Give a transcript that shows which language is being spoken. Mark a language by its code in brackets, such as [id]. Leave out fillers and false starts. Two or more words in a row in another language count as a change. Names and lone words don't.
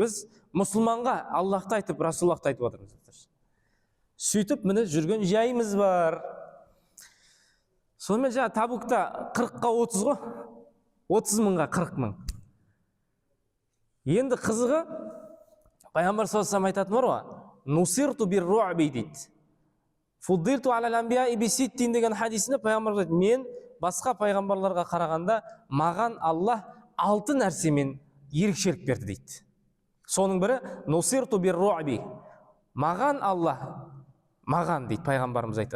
[kk] Біз мұсылманға Аллахты айтып, Расулаллахты айтып жатырмыз. Сөйтіп, міне жүрген жайымыз бар. Сонымен жаңа Табукта 40-қа 30 ғой. 30 мыңға 40 мың. Енді қызығы, Пайғамбар [ar] صلى الله عليه وسلم [kk] айтатын бар ғой, [ar] نصرت بالرعب [kk] дейді. [ar] فضلت على الأنبياء بست [kk] деген хадисінде Пайғамбар айтады, мен басқа пайғамбарларға қарағанда маған Аллах 6 нәрсемен ерекшелік берді дейді. Соның бірі [ar] نصرت بالرعب. [kk] Маған Аллах, маған дейді пайғамбарымыз айтады.